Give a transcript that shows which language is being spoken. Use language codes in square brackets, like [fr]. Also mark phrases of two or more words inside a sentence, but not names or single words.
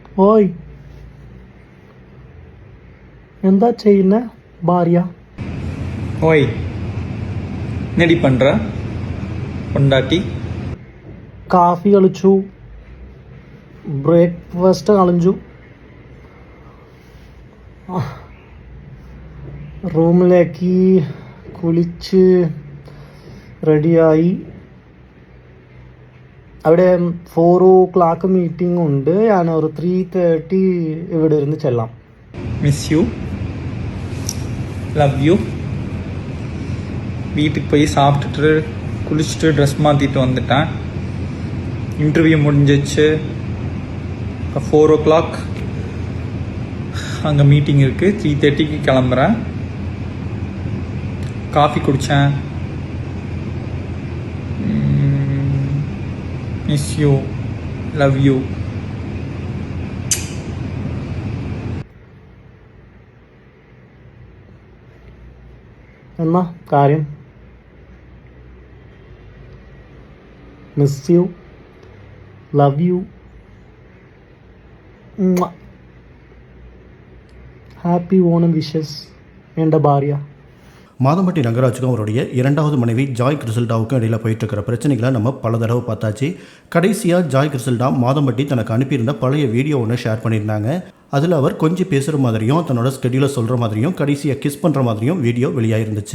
[ta] ஓய், [ml] എന്താ ചെയ്യുന്ന ഭാര്യ? [ta] ஓய், என்னடி பண்ற பொண்டாட்டி? [ml] കാഫി കളിച്ചു, ബ്രേക്ക്ഫാസ്റ്റ് കളഞ്ഞു, റൂമിലേക്ക് കുളിച്ച് റെഡിയായി. അവിടെ 4 o'clock മീറ്റിംഗ് ഉണ്ട്. ഞാൻ ഒരു 3:30 ഇവിടെ ഇരുന്ന് ചെല്ലാം. [en] Miss you, love you. [ta] வீட்டுக்கு போய் சாப்பிட்டுட்டு குளிச்சுட்டு ட்ரெஸ் மாற்றிட்டு வந்துட்டேன். இன்டர்வியூ முடிஞ்சிச்சு. இப்போ 4 o'clock அங்கே மீட்டிங் இருக்குது. 3:30க்கு கிளம்புறேன். காஃபி குடித்தேன். [en] Miss you, love you. [ml] എന്നാ കാര്യം? [en] Miss you, love you, Happy Onam wishes [ml] എന്റ ഭാര്യ. [ta] மாதம்பட்டி ரங்கராஜுக்கும் அவருடைய இரண்டாவது மனைவி ஜாய் கிறிசல்டாவுக்கும் இடையில் போயிட்டுருக்கிற பிரச்சனைகளை நம்ம பல தடவை பார்த்தாச்சு. கடைசியாக ஜாய் கிறிசல்டா மாதம்பட்டி தனக்கு அனுப்பியிருந்த பழைய வீடியோ ஒன்று ஷேர் பண்ணியிருந்தாங்க. அதில் அவர் கொஞ்சம் பேசுகிற மாதிரியும் தன்னோட ஸ்கெடியூலை சொல்கிற மாதிரியும் கடைசியாக கிஸ் பண்ணுற மாதிரியும் வீடியோ வெளியாகிருந்துச்சு.